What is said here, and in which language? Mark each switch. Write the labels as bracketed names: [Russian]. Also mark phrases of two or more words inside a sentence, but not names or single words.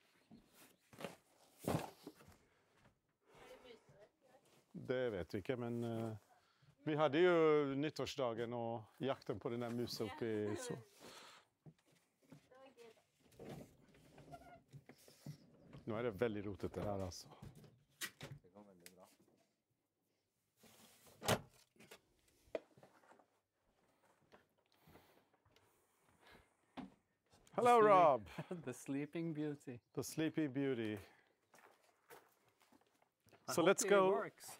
[Norwegian] Det vet vi ikke, men vi hadde jo nyttårsdagen og jakten på den der musen oppi så. Nå er det veldig rotete her, altså. Det går veldig bra. [English] Hello, Rob. The Sleeping Beauty. The Sleepy Beauty. I So hope let's it go. works.